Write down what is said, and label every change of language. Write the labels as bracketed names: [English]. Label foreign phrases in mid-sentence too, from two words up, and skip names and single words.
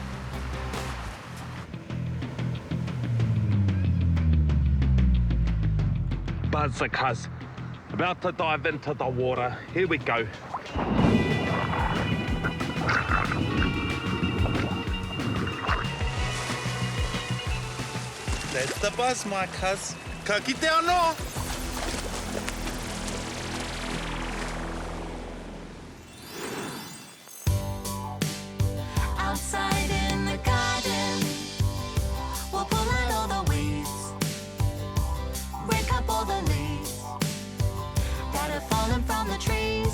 [English] Buzz the Cuz, about to dive into the water. Here we go. That's the buzz, my cuz. [Māori] Ka kite anō. [English] Outside in the garden, we'll pull out all the weeds, break up all the leaves that have fallen from the trees.